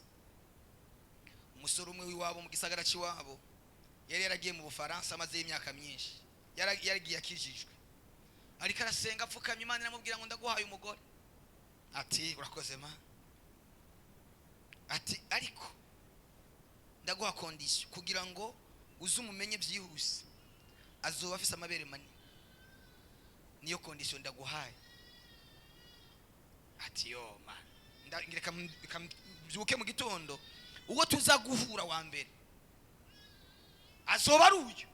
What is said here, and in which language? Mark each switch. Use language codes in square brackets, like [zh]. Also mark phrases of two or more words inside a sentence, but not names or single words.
[rn] Umusore umwe w'iwabo mu gisagara cy'iwabo yari yaragiye mu Bufaransa amaze imyaka myinshi, yaragiye akijijwe. ariko arasenga apfukamye, Imana iramubwira ngo ndaguhaye umugore. Ati urakoze ma. Ati ariko ndaguha condition kugira ngo uze umumenye byihuse, azoba afise amabere manini, niyo condition ndaguhaye. Ati [en] yo man, [rn] ndangireka byuke mu gitondo, uwo tuza guhura wa mbere azoba ari uyu.